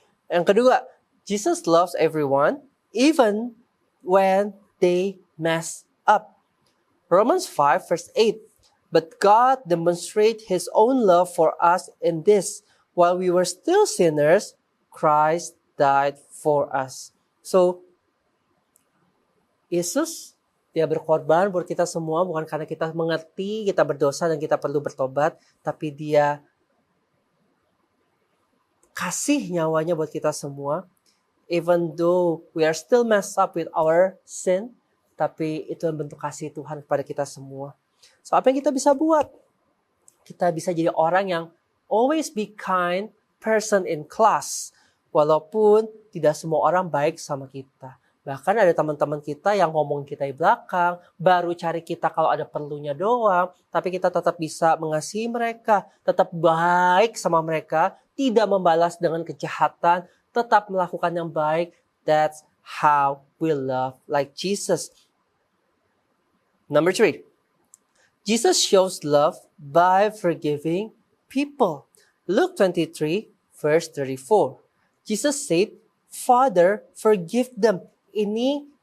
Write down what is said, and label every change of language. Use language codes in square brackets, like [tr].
[id] Yang kedua, [en] Jesus loves everyone, even when they mess up. Romans 5 verse 8. But God demonstrates His own love for us in this: while we were still sinners, Christ died for us. [id] So, Yesus, dia berkorban buat kita semua, bukan karena kita mengerti kita berdosa dan kita perlu bertobat, tapi dia kasih nyawanya buat kita semua. [en] Even though we are still messed up with our sin, [id] tapi itu bentuk kasih Tuhan kepada kita semua. So, apa yang kita bisa buat? Kita bisa jadi orang yang [en] always be kind person in class. [id] Walaupun tidak semua orang baik sama kita. Bahkan ada teman-teman kita yang ngomong kita di belakang, baru cari kita kalau ada perlunya doang, tapi kita tetap bisa mengasihi mereka, tetap baik sama mereka, tidak membalas dengan kejahatan, tetap melakukan yang baik. [en] That's how we love like Jesus. Number 3. Jesus shows love by forgiving people. Luke 23 verse 34. Jesus said, Father, forgive them. [id] Ini